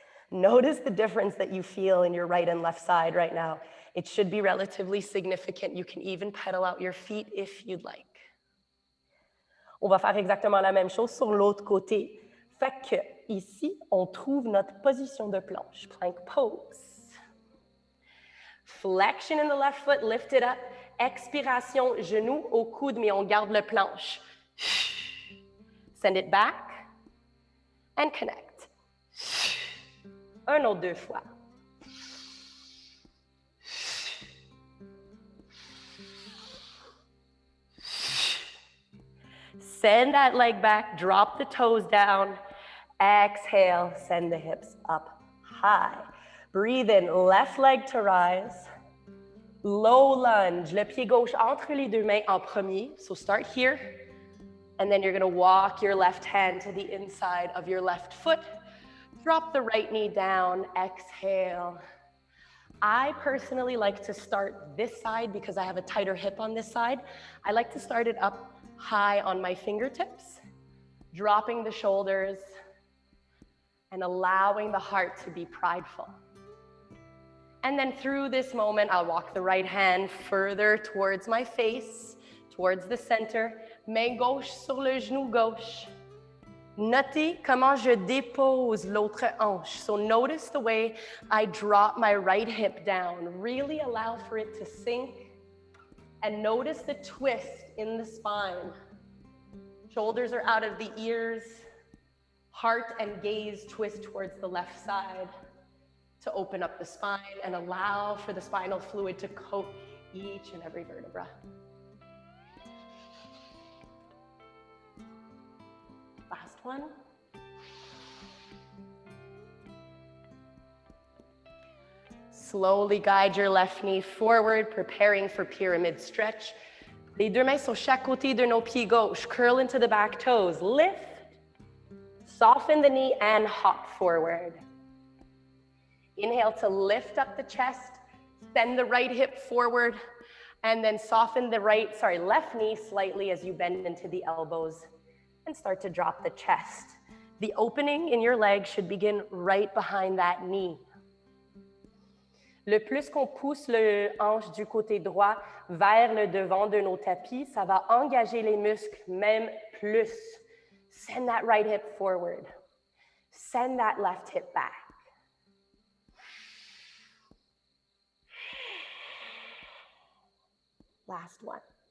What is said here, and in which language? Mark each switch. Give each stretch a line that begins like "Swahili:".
English: Notice the difference that you feel in your right and left side right now. It should be relatively significant. You can even pedal out your feet if you'd like.
French: On va faire exactement la même chose sur l'autre côté. Fait que ici, on trouve notre position de planche, plank pose.
English: Flexion in the left foot, lift it up.
French: Expiration, genou au coude, mais on garde le planche.
English: Send it back and connect.
French: Un autre 2 fois.
English: Send that leg back, drop the toes down. Exhale, send the hips up high. Breathe in, left leg to rise.
French: Low lunge, le pied gauche entre les deux mains en premier.
English: So start here. And then you're gonna walk your left hand to the inside of your left foot. Drop the right knee down, exhale. I personally like to start this side because I have a tighter hip on this side. I like to start it up high on my fingertips, dropping the shoulders and allowing the heart to be prideful. And then through this moment, I'll walk the right hand further towards my face, towards the center,
French: main gauche sur le genou gauche. Notez comment je dépose l'autre hanche.
English: So notice the way I drop my right hip down. Really allow for it to sink. And notice the twist in the spine. Shoulders are out of the ears. Heart and gaze twist towards the left side to open up the spine and allow for the spinal fluid to coat each and every vertebra. Last one. Slowly guide your left knee forward, preparing for pyramid stretch.
French: Les deux mains sur chaque côté de nos pieds gauche.
English: Curl into the back toes. Lift. Soften the knee and hop forward. Inhale to lift up the chest. Send the right hip forward. And then soften the left knee slightly as you bend into the elbows. And start to drop the chest. The opening in your leg should begin right behind that knee.
French: Le plus qu'on pousse le hanche du côté droit vers le devant de nos tapis, ça va engager les muscles même plus.
English: Send that right hip forward. Send that left hip back. Last one.